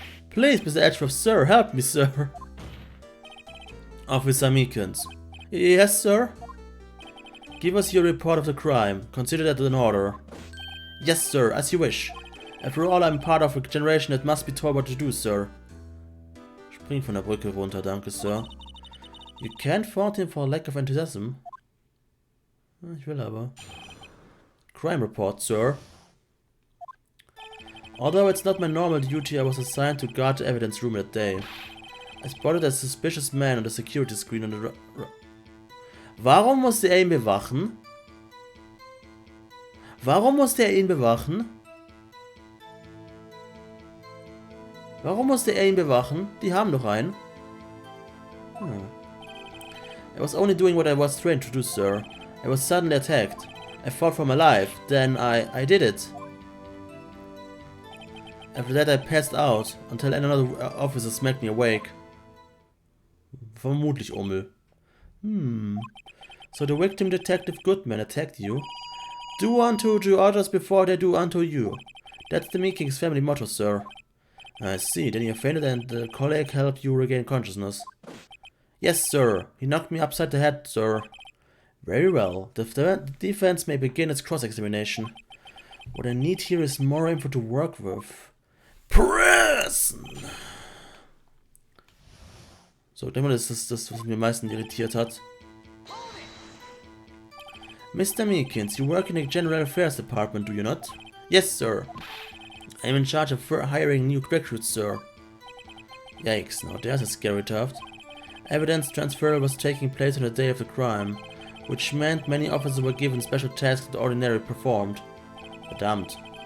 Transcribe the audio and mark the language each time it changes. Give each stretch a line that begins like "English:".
English: Please, Mr. Edgeworth, sir, help me, sir. Officer Meekins. Yes, sir? Give us your report of the crime. Consider that an order. Yes, sir, as you wish. After all, I'm part of a generation that must be told what to do, sir.
German: Spring von der Brücke runter, danke, sir.
English: You can't fault him for lack of enthusiasm.
German: Ich will aber.
English: Crime report, sir. Although it's not my normal duty, I was assigned to guard the evidence room that day. I spotted a suspicious man on the security screen on the...
German: Warum musste er ihn bewachen? Warum musste er ihn bewachen? Warum musste er ihn bewachen? Die haben doch einen.
English: I was only doing what I was trained to do, sir. I was suddenly attacked. I fought for my life. Then I did it. After that I passed out, until another officer smacked me awake.
German: Vermutlich Ummel.
English: So the victim, Detective Goodman, attacked you. Do unto others before they do unto you. That's the Meekins family motto, sir. I see, then you fainted and the colleague helped you regain consciousness. Yes, sir. He knocked me upside the head, sir. Very well. The defense may begin its cross-examination. What I need here is more info to work with.
German: Pressen! So, ich denke mal, das ist das, was mich am meisten irritiert hat.
English: Mr. Meekins, you work in the General Affairs Department, do you not? Yes, sir. I am in charge of hiring new recruits, sir. Yikes, now there's a scary theft. Evidence transfer was taking place on the day of the crime, which meant many officers were given special tasks that ordinarily performed.
German: Verdammt.